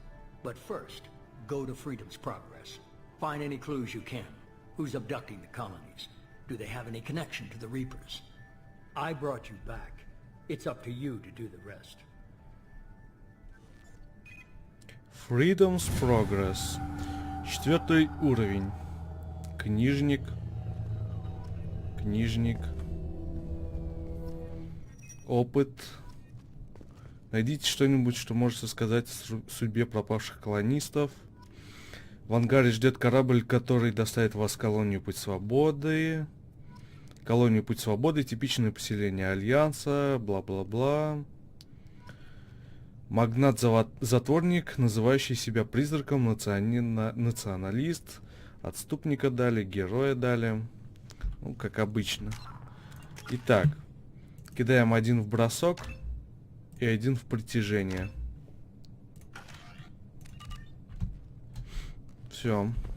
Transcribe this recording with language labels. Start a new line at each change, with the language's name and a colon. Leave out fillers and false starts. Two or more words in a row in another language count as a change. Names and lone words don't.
English: But first, go to Freedom's Progress. Find any clues you can. Who's abducting the colonies? Do they have any connection to the Reapers? I brought you back. It's up to you to do the rest. Freedom's Progress.
Russian: 4 уровень. Книжник. Опыт. Найдите что-нибудь, что может сказать о судьбе пропавших колонистов. В ангаре ждет корабль, который доставит вас в колонию Путь Свободы. Колонию Путь Свободы, типичное поселение Альянса, бла-бла-бла. Магнат-затворник, называющий себя призраком, националист. Отступника дали, героя дали. Ну, как обычно. Итак, кидаем 1 в бросок и 1 в притяжение. Все.